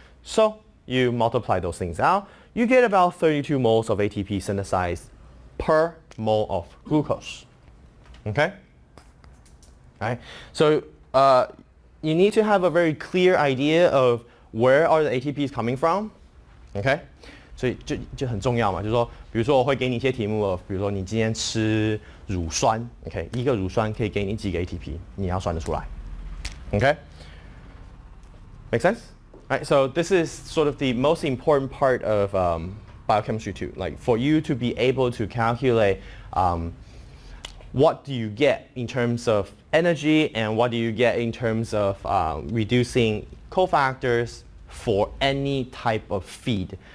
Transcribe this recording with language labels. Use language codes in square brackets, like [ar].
[en] So you multiply those things out, you get about 32 moles of ATP synthesized per mole of glucose. Okay? Right? So you need to have a very clear idea of where are the ATPs coming from. Okay? [zh] 所以就很重要嘛，就是说，比如说我会给你一些题目，比如说你今天吃乳酸 ，OK， 一个乳酸可以给你几个 ATP， 你要算得出来 ，OK， [en] make sense? Right, so this is sort of the most important part of Biochemistry II. Like for you to be able to calculate what do you get in terms of energy and what do you get in terms of reducing cofactors for any type of feed.